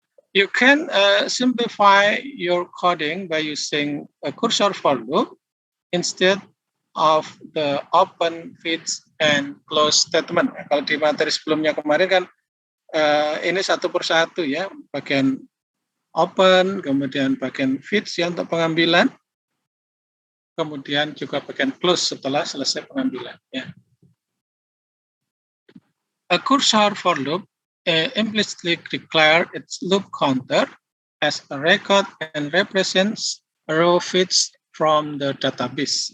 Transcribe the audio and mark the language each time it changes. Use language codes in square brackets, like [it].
[en] You can simplify your coding by using a cursor for loop instead of the open, fix, and close statement. [id] Kalau di materi sebelumnya kemarin kan ini satu persatu ya, bagian open, kemudian bagian fix ya untuk pengambilan, kemudian juga bagian close setelah selesai pengambilan. Ya. [en] A cursor for loop implicitly declare its loop counter as a record and represents a row fetched from the database.